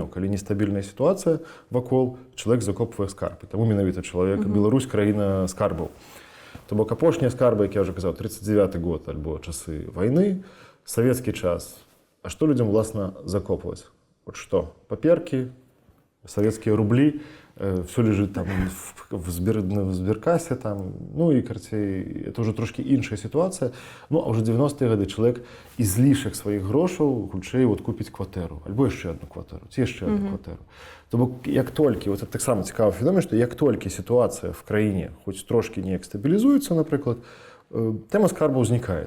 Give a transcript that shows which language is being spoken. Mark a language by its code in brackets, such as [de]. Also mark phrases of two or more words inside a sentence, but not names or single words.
[be] Калі нестабільная сітуацыя вакол, чалавек закопвае скарбы. Таму менавіта чалавек, Беларусь — краіна скарбаў. То бок апошнія скарбы, як я ўжо казаў, 39-й год альбо часы вайны, савецкі час. А што людзям, уласна, закопваць? Вот што? Паперкі, савецкія рублі, [ru] все лежит [be] там в збіркасе, там, ну і, карцей, это ўжо трошкі іншая сітуацыя. Ну, а ўжо 90-е гады чалавек з лішак сваіх грошаў хутчэй вот купіць кватэру, альбо яшчэ одну кватэру, ці яшчэ одну кватэру. То бок, як толькі, [ru] вот это [be] таксама цікавы феномен, што як толькі сітуацыя в краіне хоць трошкі неяк стабілізуецца, напрыклад, тэма скарбу ўзнікае.